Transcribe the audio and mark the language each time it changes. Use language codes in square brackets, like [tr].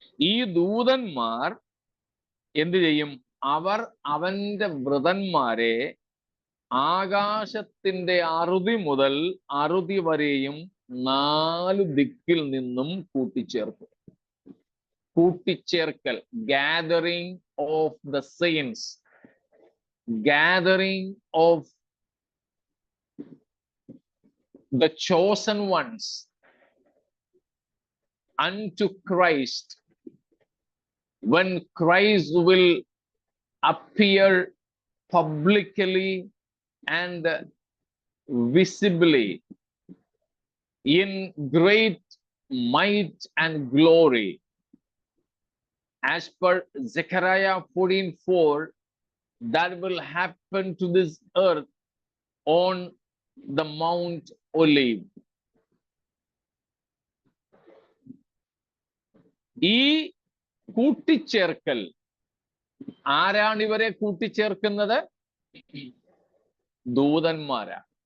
[ml] ഈ ദൂതന്മാർ എന്തു ചെയ്യും? അവർ അവന്റെ വൃതന്മാരെ ആകാശത്തിന്റെ അറുതി മുതൽ അറുതി വരെയും 4 ദിക്കിൽ നിന്നും കൂട്ടിച്ചേർക്കും. [en] കൂട്ടിച്ചേർക്കൽ, gathering of the saints, gathering of the chosen ones unto Christ, when Christ will appear publicly and visibly in great might and glory. As per Zechariah 14:4, that will happen to this earth on the Mount Olive. [ml] ഈ കൂട്ടിച്ചേർക്കൽ ആരാണ് ഇവരെ കൂട്ടിച്ചേർക്കുന്നത്? ദൂതന്മാരാണ്.